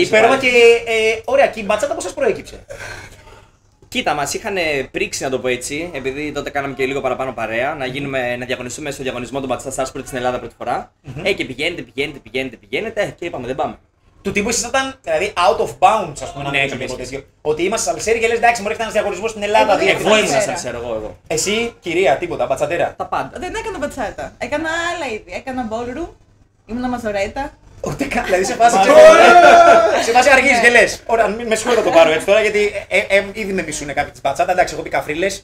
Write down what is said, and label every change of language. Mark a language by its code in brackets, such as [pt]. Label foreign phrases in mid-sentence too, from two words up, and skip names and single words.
[el] Υπέροχα και ωραία, και η μπατσάτα πώς σας προέκυψε? Κοίτα, μας είχαν πρίξει να το πω έτσι, επειδή τότε κάναμε και λίγο παραπάνω παρέα, να διαγωνιστούμε στο διαγωνισμό των Bachata Stars πρώτη στην Ελλάδα πρώτη φορά. Και πηγαίνετε και είπαμε δεν πάμε. Του τύπου ήσασταν δηλαδή [en] out of bounds, [el] ας πούμε, να Ναι, μην καμία τίποτα σχέση. τέτοιο. Ότι είμαστε σαλσέρι και λες εντάξει, μου έρχεται ένας διαγωνισμός στην Ελλάδα. Εγώ διεθνής. Εγώ ήμουν Μπατσατέρα. σαν ξέρω εγώ. Εσύ, κυρία, τίποτα, μπατσατέρα. Τα πάντα. Δεν έκανα μπατσάτα. Έκανα άλλα είδη. Έκανα ballroom. Ήμουνα μαζορέτα. Ούτε καν. Δηλαδή σε φάση. Σε φάση αργείς και λες. Ωραία, με συγχωρείτε να το πάρω έτσι τώρα γιατί ήδη με μισούνε κάποιοι τη μπατσάτα. Εντάξει, εγώ πει καφρίλες.